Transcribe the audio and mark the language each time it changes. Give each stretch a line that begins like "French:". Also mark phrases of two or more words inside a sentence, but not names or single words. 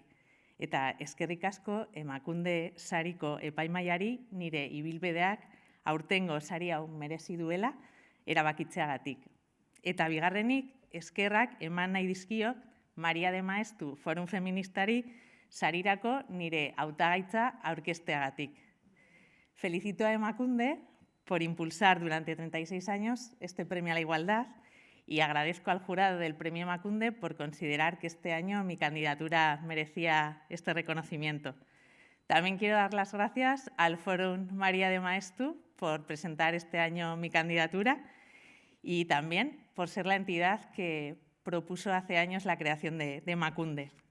Basque: Eta eskerrik asko Emakunde sariko epaimahaiari nire ibilbideak aurtengo sari hau merezi duela erabakitzeagatik. Eta bigarrenik, eskerrak eman nahi dizkiot Maria de Maestu Forum Feministari sarirako nire hautagaitza aurkezteagatik.
Spanish: Felicito a Emakunde por impulsar durante 36 años este premio a la igualdad y agradezco al jurado del Premio Emakunde por considerar que este año mi candidatura merecía este reconocimiento. También quiero dar las gracias al Fórum María de Maestu por presentar este año mi candidatura y también por ser la entidad que propuso hace años la creación de Emakunde.